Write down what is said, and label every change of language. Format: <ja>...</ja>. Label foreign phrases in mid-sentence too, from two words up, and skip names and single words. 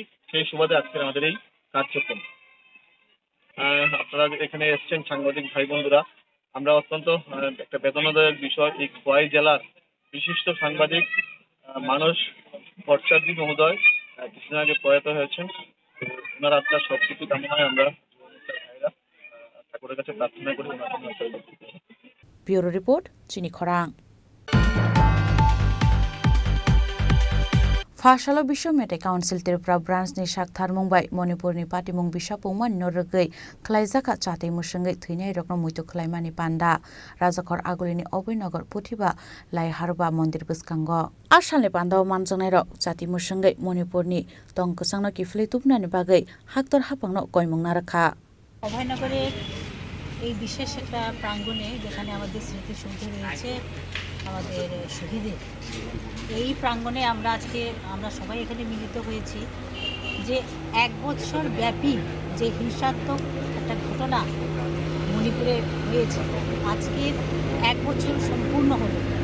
<bn>সেই সুবাদে আজকের আমাদের এই কার্যক্রম। আপনারা এখানে এসছেন সাংবাদিক ভাই বন্ধুরা, আমরা অত্যন্ত একটা বেদনাদায়ক বিষয়, এই খোয়াই জেলার বিশিষ্ট সাংবাদিক মানস ভট্টাচার্য মহোদয় কিছুদিন আগে প্রয়াত হয়েছেন। ওনার আত্মার সবকিছু কামনায় আমরা ঠাকুরের কাছে প্রার্থনা করি। ব্যুরো রিপোর্ট, চিনি খরাং।</bn> <trp>फाशालो विश्व मेथाइ काउन्सिल त्रिपुरा ब्रान्चनि सागथार मुंबाइ मणिपुरनि पाटिमुं बिसापुंमान नरगै खलाइजाखा चातै मुसंगै थैनाय रकम मुइतु खलाइमानि पान्डा राजाखर आगुलिनि अभयनगर पुथिबा लाइहारबा मन्दिर बसकांग आसालनि पान्डाव मानजंनाय रक चाति मुसंगै मणिपुरनि तंकसांनो किफलै तुपनानि बागै हाक्तर हापांनो गयमुंना राखा</trp> <bn>অভয়নগরের এই বিশেষ একটা প্রাঙ্গণে যেখানে আমাদের স্মৃতিসৌধ রয়েছে আমাদের শহীদের, এই প্রাঙ্গণে আমরা আজকে সবাই এখানে মিলিত হয়েছি যে 1 বছর ব্যাপী যে হিংসাত্মক একটা ঘটনা মণিপুরে হয়েছে, আজকে 1 বছর সম্পূর্ণ হলো।</bn>